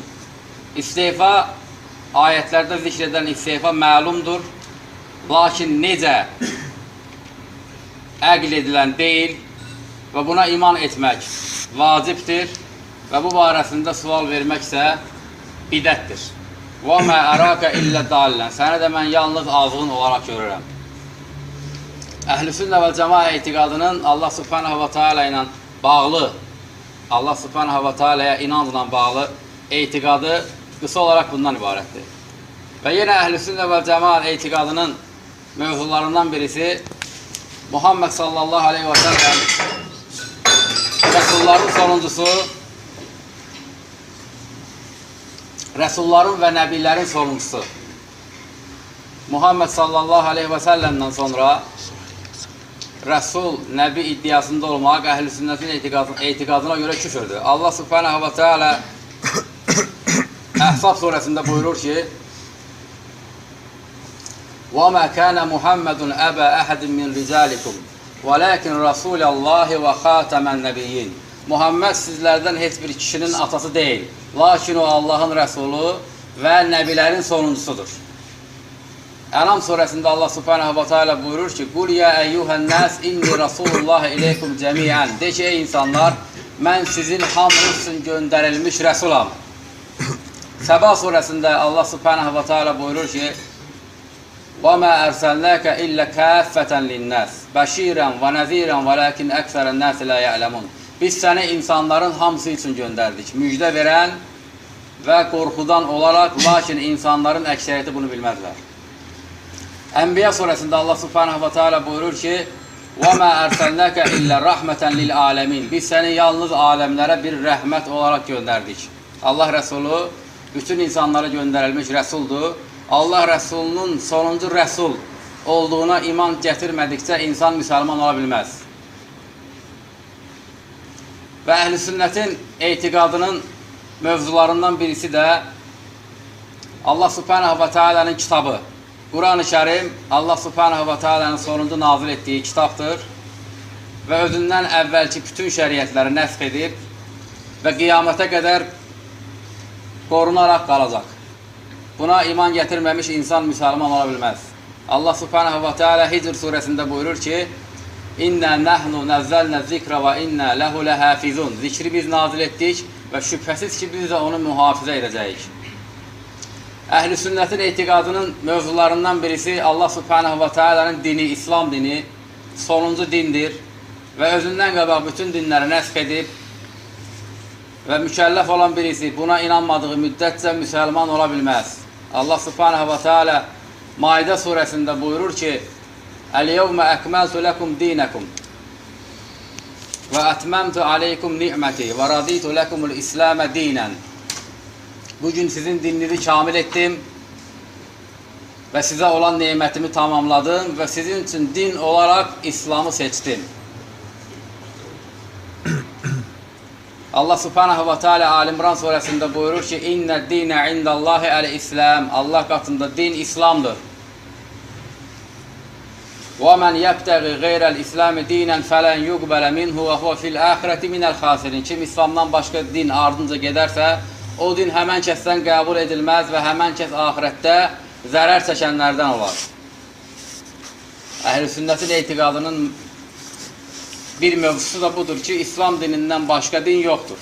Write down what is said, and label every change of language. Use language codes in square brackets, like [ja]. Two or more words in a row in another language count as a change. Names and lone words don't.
[az] İstifa, ayətlərdə zikr edən istifa məlumdur, lakin necə əql edilən deyil və buna iman etmək vacibdir və bu barəsində sual vermək isə bidətdir. Və [ar] ما أراك إلا ضالا, [az] səni də mən yalnız azğın olaraq görürəm. Əhl-i sünnə və cəmaə etiqadının Allah [ar] سبحانه وتعالى [az] ilə bağlı, Allah [ar] سبحانه وتعالى [az] inancla bağlı etiqadı qısa olaraq bundan ibarətdir. Və yenə əhl-i sünnə və cəmaət etiqadının mövzularından birisi Muhammed [ar] صلى الله عليه وسلم [az] Rəsulların sonuncusu, Rəsulların və Nəbilərin sonuncusu. Muhammed [ar] صلى الله عليه وسلم [az] sonra Rəsul, Nəbi iddiasında olmaq əhl-i sünnətin etiqadına görə küfürdür. Allah [ar] سبحانه وتعالى [az] Əhzab surəsində buyurur ki, [ar] وَمَا كَانَ مُحَمَّدٌ أَبَا أَحَدٍ مِنْ رِجَالِكُمْ وَلَكِنْ رَسُولَ اللّٰهِ وَخَاتَمَ النَّبِيِّينَ. [az] Muhammed sizlərdən heç bir kişinin atası deyil, lakin o Allahın Rəsulu və Nəbilərin sonuncusudur. Ənam surəsində Allah [ar] سبحانه وتعالى [az] buyurur ki, [ar] قُلْ يَا أَيُّهَا النَّاسِ إِنِّي رَسُولُ اللّٰهِ إِلَيْكُمْ جَمِيعًا. [az] De ki, ey insanlar, mən sizin hamınız üçün göndərilmiş Rəsulam. Səba surəsində Allah [ar] سبحانه وتعالى [az] buyurur ki, [ar] وَمَا أَرْسَلْنَاكَ إِلَّا كَافَّةً لِلنَّاسِ بَشِيرًا وَنَذِيرًا وَلَكِنْ أَكْثَرَ النَّاسِ لَا يَعْلَمُونَ. [az] Biz səni insanların hamısı üçün göndərdik. Müjdə verən və qorxudan olaraq, lakin insanların əksəriyyəti bunu bilməzlər. Ənbiya surəsində Allah [ar] سبحانه وتعالى [az] buyurur ki, [ar] وَمَا أَرْسَلْنَاكَ إِلَّا رَحْمَةً لِلْعَالَمِينَ. [az] Biz səni yalnız aləmlərə bir rəhmət olaraq göndərdik. Allah Rəsulu bütün insanlara göndərilmiş rəsuldur. Allah Rəsulunun sonuncu rəsul olduğuna iman gətirmədikcə insan müsəlman ola bilməz. Və əhl-i sünnətin etiqadının mövzularından birisi də Allah [ar] سبحانه وتعالى [az] kitabı. Quran-ı Kərim Allah [ar] سبحانه وتعالى [az] sonuncu nazil etdiyi kitabdır və özündən əvvəlki bütün şəriətləri nəsx edib və qiyamətə qədər qorunaraq qalacaq. Buna iman gətirməmiş insan müsəlman ola bilməz. Allah [ar] سبحانه وتعالى [az] Hicr surəsində buyurur ki, [ar] إنا نحن نزلنا الذكر وإنا له لحافظون. [az] Zikri biz nazil etdik və şübhəsiz ki, biz də onu mühafizə edəcəyik. Əhl-i sünnətin etiqadının mövzularından birisi Allah [ar] سبحانه وتعالى [az] dini, İslam dini sonuncu dindir və özündən qabaq bütün dinləri nəsx edib və mükəlləf olan birisi buna inanmadığı müddətcə müsəlman ola bilməz. Allah [ar] سبحانه وتعالى [az] Maidə surəsində buyurur ki, [ar] اليوم أكملت لكم دينكم وأتممت عليكم نعمتي ورضيت لكم الإسلام دينا. [az] Bugün sizin dininizi kamil etdim və sizə olan nemətimi tamamladım və sizin üçün din olaraq İslamı seçdim. Allah [ar] سبحانه وتعالى [az] Al-İmran surəsində buyurur ki, [ar] إن الدين عند الله الإسلام. [az] Allah qatında din İslamdır. [ar] وَمَنْ يَبْتَغِ غَيْرَ الْإِسْلَامِ دِينًا فَلَنْ يُقْبَلَ مِنْهُ وَهُوَ فِي الْآخِرَةِ مِنَ الْخَاسِرِينَ. [az] Kim İslamdan başqa din ardınca gedərsə, o din həmən kəsdən qəbul edilməz və həmən kəs ahirətdə zərər çəkənlərdən olar. Əhl-i sünnətin etiqadının bir mövzusu da budur ki, İslam dinindən başqa din yoxdur.